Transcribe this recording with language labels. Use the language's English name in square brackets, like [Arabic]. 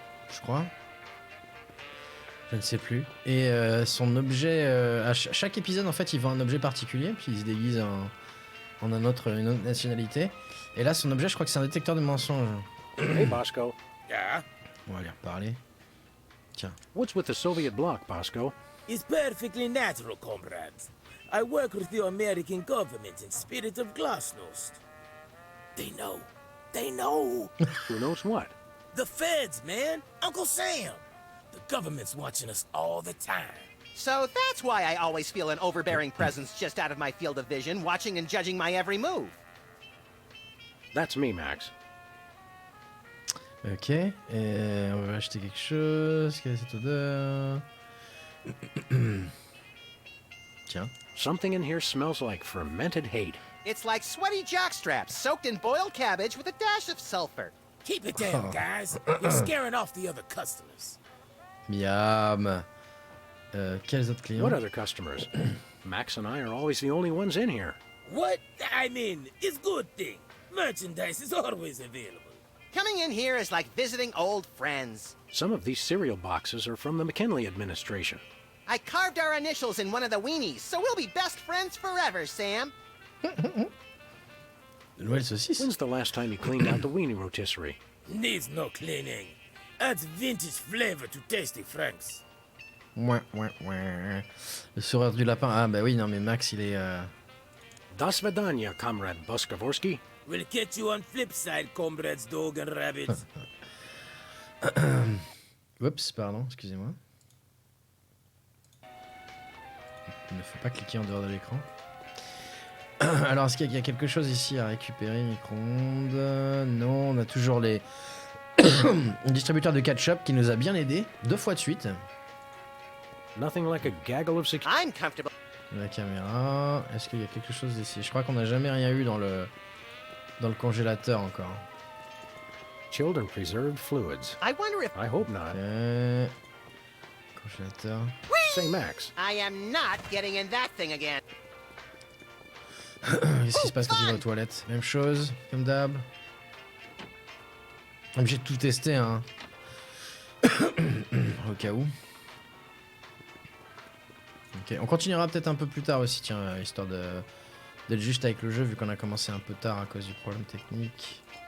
[French] Je crois. Je ne sais plus. Et son objet, à chaque épisode en fait, il vend un objet particulier, puis il se déguise en une autre nationalité. Et là, son objet, je crois que c'est un détecteur de mensonges. [English] Hey, Bosco. Yeah? [French] On va lui reparler. Tiens. [English] What's with the Soviet bloc, Bosco? It's perfectly natural, comrades. I work with the American government in spirit of glasnost. They know. They know. Who knows what? The feds, man. Uncle Sam. The government's watching us all the time. So that's why I always feel an overbearing presence just out of my field of vision, watching and judging my every move. That's me, Max. Ok. [French] Et on va acheter quelque chose. Quelle est cette odeur? Tiens. [English] Something in here smells like fermented hate. It's like sweaty jockstraps soaked in boiled cabbage with a dash of sulfur. Keep it down, guys. You're scaring off the other customers. [French] Miam. Quels autres clients? [English] What other customers? Max and I are always the only ones in here. What? I mean, it's a good thing. Merchandise is always available. Coming in here is like visiting old friends. Some of these cereal boxes are from the McKinley administration. I carved our initials in one of the weenies, so we'll be best friends forever, Sam. [French] Nouvelle saucisse. [English] When's the last time you cleaned out the weenie rotisserie? Needs no cleaning. Adds vintage flavor to tasty Franks. [French] Ouin, ouin, ouin. Le sourire du lapin. Ah bah oui, non mais Max il est... [Russian] Das Vidanya, [English] comrade Boskovorsky. We'll catch you on flip side, comrades dog and rabbits. [French] Oups, pardon, excusez-moi. Il ne faut pas cliquer en dehors de l'écran. Alors, est-ce qu'il y a quelque chose ici à récupérer? Micro-ondes? Non, on a toujours les... un distributeur de ketchup qui nous a bien aidé 2 fois de suite. [English] Nothing like a gaggle of security. I'm comfortable. [French] La caméra... Est-ce qu'il y a quelque chose ici? Je crois qu'on n'a jamais rien eu dans le congélateur encore. [English] Chilled and preserved fluids. I wonder if I hope not. [French] Ok. Congélateur... [English] Say, Max, I am not getting in that thing again. [French] Qu'est-ce qui se passe quand tu vas aux toilettes? Même chose, comme d'hab. Obligé de tout tester, hein. Au cas où. Ok, on continuera peut-être un peu plus tard aussi, tiens, histoire d'être juste avec le jeu, vu qu'on a commencé un peu tard à cause du problème technique.